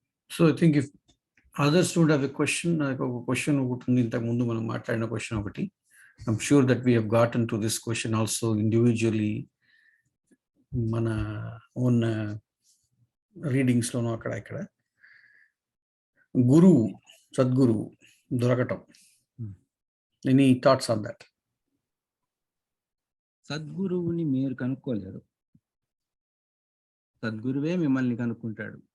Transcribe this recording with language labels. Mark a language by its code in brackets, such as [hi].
[en] So I think if others don't have a question, [te] నాకు ఒక question ఒకటి ఉంది, ఇంతకు ముందు మనం మాట్లాడిన క్వశ్చన్ ఒకటి. [en] I'm sure that we have gotten to this question also individually, [te] మన ఓన్ రీడింగ్స్ లోనూ అక్కడ ఇక్కడ. గురువు, సద్గురువు దొరకటం, [en] Any thoughts on that? [te] సద్గురువుని మీరు కనుక్కోలేరు, సద్గురువే మిమ్మల్ని కనుక్కుంటాడు.